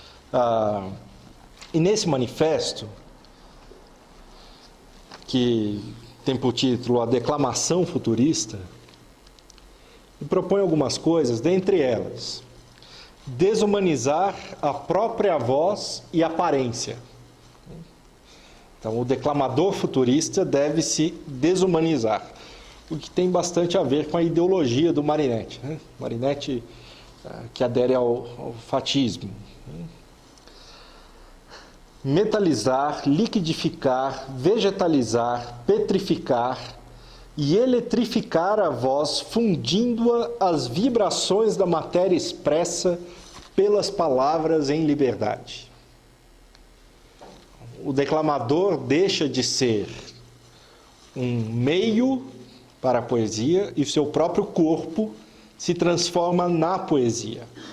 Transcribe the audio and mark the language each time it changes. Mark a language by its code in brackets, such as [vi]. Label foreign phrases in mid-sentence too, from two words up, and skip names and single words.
[pt] E nesse manifesto, que tem por título A Declamação Futurista, ele propõe algumas coisas, dentre elas, desumanizar a própria voz e aparência. Então, o declamador futurista deve se desumanizar, o que tem bastante a ver com a ideologia do Marinetti. Marinetti que adere ao fatismo. Metalizar, liquidificar, vegetalizar, petrificar e eletrificar a voz, fundindo-a às vibrações da matéria expressa pelas palavras em liberdade. O declamador deixa de ser um meio para a poesia e seu próprio corpo se transforma na poesia.